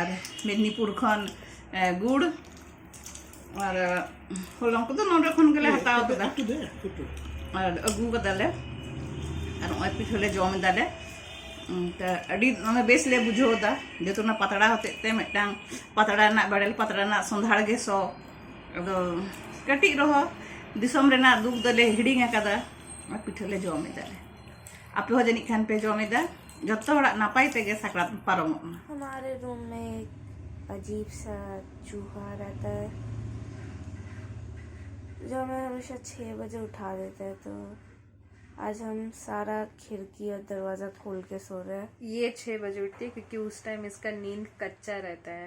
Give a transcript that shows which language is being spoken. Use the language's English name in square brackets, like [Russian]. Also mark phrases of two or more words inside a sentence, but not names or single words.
[Santali] मेदिनीपुर खन गुड़ और होलंग को तो नोडे खन के ले हटाओ तो और अगु कदाले और ओय पिठले जम दाले तो अड़ी नमे बेस ले बुझो दा जेतो ना पतड़ा होते ते मिटांग पतड़ा ना बड़ेल पतड़ा ना संधाड़ गे सो अदो कटी रहो दिसम रेना दुख दले हिडिंग अकादा और पिठले जम दाले आप हो जनी खान पे जम दा जत्तो हड़ा नापाई तेगे साकरात पारम। [Hindi] हमारे रूम में एक अजीब सा चूहा रहता है जो हमें हमेशा 6 बजे उठा देता है, तो आज हम सारा खिड़की और दरवाज़ा खोल के सो रहे हैं। ये 6 बजे उठती है क्योंकि उस टाइम इसका नींद कच्चा रहता है।